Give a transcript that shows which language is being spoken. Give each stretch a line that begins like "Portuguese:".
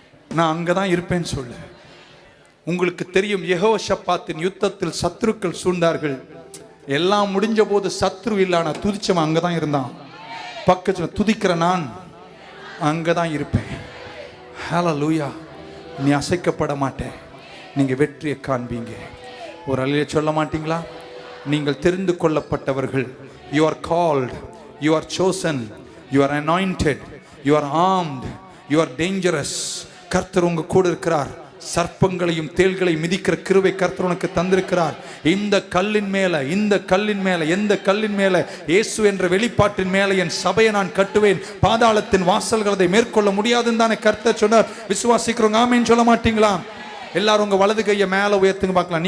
Tamil: நான் அங்கதான் இருப்பேன்னு சொல்லு. உங்களுக்கு தெரியும், யெகோஷாபாத்தின் யுத்தத்தில் சத்ருக்கள் சூழ்ந்தார்கள். எல்லாம் முடிஞ்ச போது சத்ரு இல்ல, துதிச்சவன் அங்கதான் இருந்தான். பக்கத்துல துதிக்கிற நான் அங்கதான் இருப்பேன். ஹல்லேலூயா. நீ அசைக்கப்பட மாட்டே, நீங்க வெற்றியை காண்பீங்க. ஒரு அல்லையே சொல்ல மாட்டீங்களா? நீங்கள் தெரிந்து கொள்ளப்பட்டவர்கள்.
English: You are called, you are chosen, you are anointed, you are armed, you are dangerous.
Tamil: கர்த்தர் உங்க கூட இருக்கிறார். சர்ப்பங்களையும் தேள்களையும் மிதிக்கிற கிருபை கர்த்தர் உனக்கு தந்திருக்கிறார். இந்த கல்லின் மேல எந்த கல்லின் மேல? இயேசு என்ற வெளிப்பாட்டின் மேல என் சபையை நான் கட்டுவேன். பாதாளத்தின் வாசல்கள் அதை மேற்கொள்ள முடியாதுன்னு தானே கர்த்தர் சொன்னார். விசுவாசிக்கிறவங்க ஆமென் சொல்ல மாட்டீங்களா? எல்லாரும் உங்க வலது கையை மேல உயர்த்துங்க பார்க்கலாம்.